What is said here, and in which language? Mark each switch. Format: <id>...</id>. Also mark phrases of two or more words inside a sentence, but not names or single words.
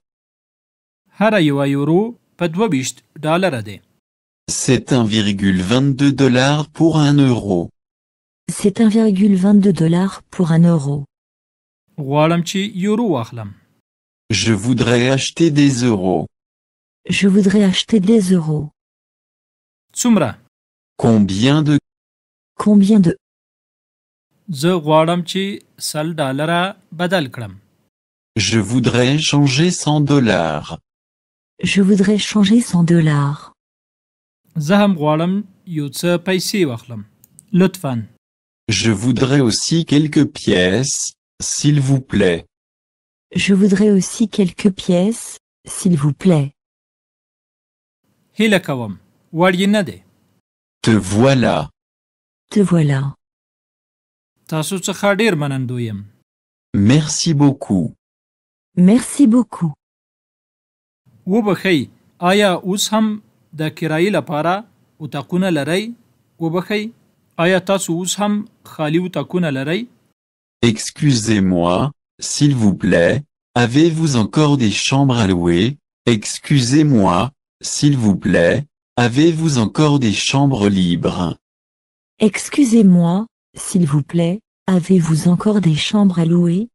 <ps>هر یو یورو په 22 ډالره دی.</ps> <fr>C'est 1,22 $ pour 1 euro. C'est 1,22 $ pour 1 euro.</fr> <ps>غواړم چې یورو واخلم.</ps> <fr>Je voudrais acheter des euros. Je voudrais acheter des euros.</fr> <ps>څومره؟</ps> <fr>Combien de... Combien de...</fr> <ps>زه غواړم چې 100 ډالره بدل کړم.</ps> <fr>Je voudrais changer 100 $. Je voudrais changer 100 $.</fr> <ps>زه هم غواړم یو څه پیسې واخلم. لطفاً.</ps> <fr>Je voudrais aussi quelques pièces, s'il vous plaît. Je voudrais aussi quelques pièces, s'il vous plaît.</fr> <ps>هیله کوم وړ یې نه دی.</ps> <fr>Te voilà. Te voilà.</fr> <ps>تاسو څخه ډیر منندوی یم.</ps> <fr>Merci beaucoup. Merci beaucoup.</fr> <ps>وبخئ آیا اوس هم د کرایې لپاره اتاقونه لرئ؟ وبخئ آیا تاسو اوس هم خالی اتاقونه لرئ؟</ps> <fr>Excusez-moi, s'il vous plaît, avez-vous encore des chambres à louer? Excusez-moi, s'il vous plaît, avez-vous encore des chambres libres? Excusez-moi, s'il vous plaît, avez-vous encore des chambres à louer?</fr>